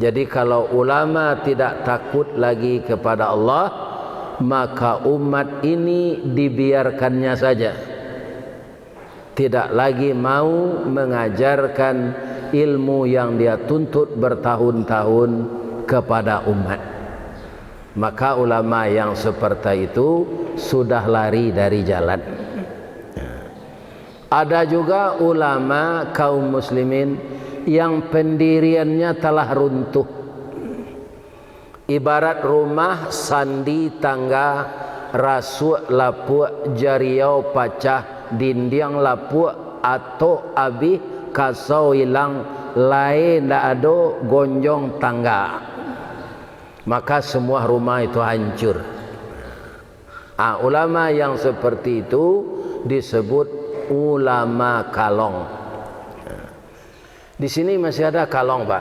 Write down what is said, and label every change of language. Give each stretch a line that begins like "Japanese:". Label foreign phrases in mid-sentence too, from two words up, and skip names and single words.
Indonesian: Jadi kalau ulama tidak takut lagi kepada Allah, maka umat ini dibiarkannya saja, tidak lagi mau mengajarkan ilmu yang dia tuntut bertahun-tahun kepada umat. Maka ulama yang seperti itu sudah lari dari jalan. Ada juga ulama kaum muslimin yang pendiriannya telah runtuh,
Minangkabau: ibarat rumah sandi tangga rasuk lapuk jariau pacah dinding lapuk atau abih kasau hilang lain ndak ada gonjong tangga,
Indonesian: maka semua rumah itu hancur. Ulama yang seperti itu disebut ulama kalong. Di sini masih ada kalong, Pak?